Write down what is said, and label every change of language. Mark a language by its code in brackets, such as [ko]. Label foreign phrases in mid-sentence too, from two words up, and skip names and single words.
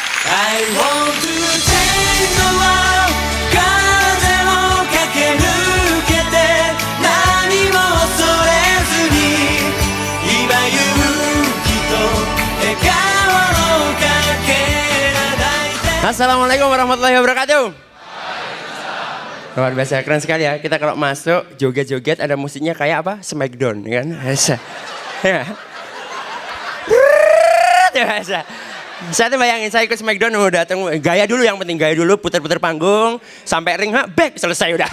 [en] I want to change the world [ja] 風を駆け抜けて何も恐れずに今勇気と笑顔のかけら抱いて [ar] السلام عليكم ورحمة الله وبركاته. [id] Luar biasa, keren sekali ya. Kita kalau masuk joget-joget ada musiknya kayak apa? Smackdown kan? Ya. Saya tuh bayangin saya ikut Smackdown mau datang gaya dulu, yang penting gaya dulu, putar-putar panggung sampai ring back, selesai udah.